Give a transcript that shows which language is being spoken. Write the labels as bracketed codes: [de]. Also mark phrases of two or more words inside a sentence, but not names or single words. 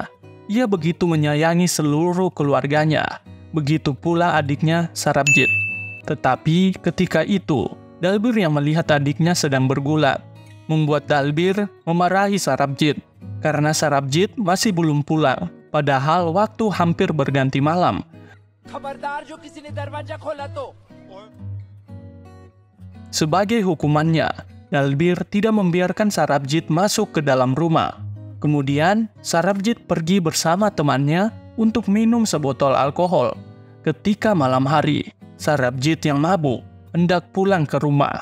[id] Ia begitu menyayangi seluruh keluarganya. Begitu pula adiknya Sarabjit. Tetapi ketika itu, Dalbir yang melihat adiknya sedang bergulat, membuat Dalbir memarahi Sarabjit karena Sarabjit masih belum pulang, padahal waktu hampir berganti malam. [hi] खबरदार जो किसी ने दरवाजा खोला तो। [id] Sebagai hukumannya, Dalbir tidak membiarkan Sarabjit masuk ke dalam rumah. Kemudian, Sarabjit pergi bersama temannya untuk minum sebotol alkohol. Ketika malam hari, Sarabjit yang mabuk hendak pulang ke rumah.